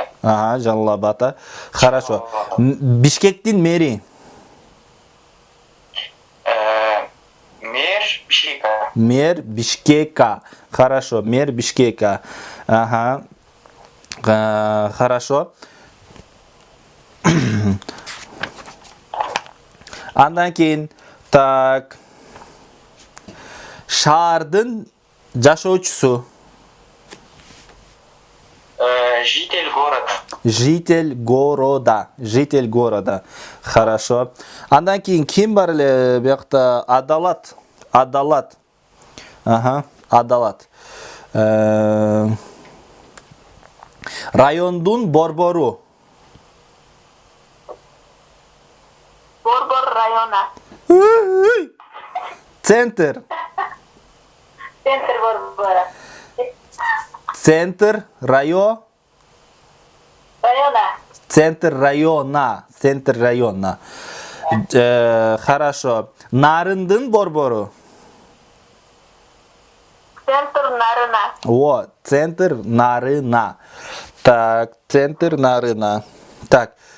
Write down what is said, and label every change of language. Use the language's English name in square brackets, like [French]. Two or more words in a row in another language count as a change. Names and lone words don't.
[Kyrgyz] Жалалабада. Хорошо. Бишкектин мэри. [Russian] Мэр Бишкека. Хорошо. Мэр Бишкека. Хорошо. [Kyrgyz] Андан кийин, так, шаардын жашоочусу. [Russian] Житель города. Хорошо. [Kyrgyz] Андан кийин ким бар эле биякта? Адалат. Райондун борбору. [Russian] Борбор района. Центр Борбора. Центр района. Хорошо. [Kyrgyz] Нарындын борбору. [Russian] Центр Нарына. Центр Нарына. Так, центр Нарына. Так.